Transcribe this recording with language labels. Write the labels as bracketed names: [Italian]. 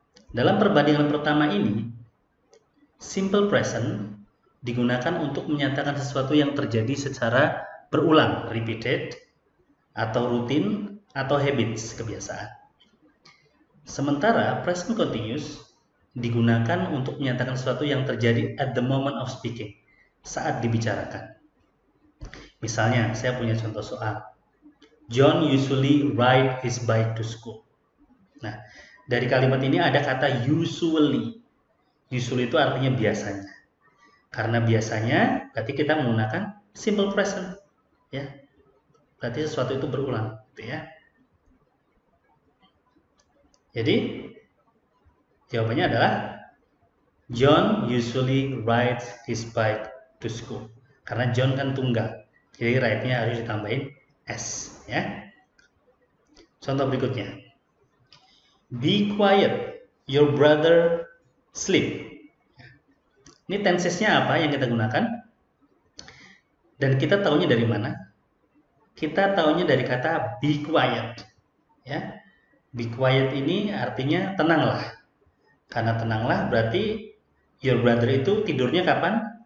[Indonesian] Dalam perbandingan pertama ini, simple present digunakan untuk menyatakan sesuatu yang terjadi secara berulang, repeated, atau rutin, atau habits, kebiasaan. Sementara present continuous digunakan untuk menyatakan sesuatu yang terjadi at the moment of speaking, saat dibicarakan. Misalnya, saya punya contoh soal. [English] John usually ride his bike to school. [Indonesian] Nah, dari kalimat ini ada kata usually. Usually itu artinya biasanya. Karena biasanya berarti kita menggunakan simple present, ya. Berarti sesuatu itu berulang, gitu ya. [English] Jadi jawabannya adalah John usually rides his bike to school. [Indonesian] Karena John kan tunggal, jadi ride-nya harus ditambahin s, ya. Contoh berikutnya. [English] Be quiet, your brother sleep. [Indonesian] Ini tensesnya apa yang kita gunakan? Dan kita tahunya dari mana? Kita tahunya dari kata be quiet. Ya, be quiet ini artinya tenanglah. Karena tenanglah berarti your brother itu tidurnya kapan?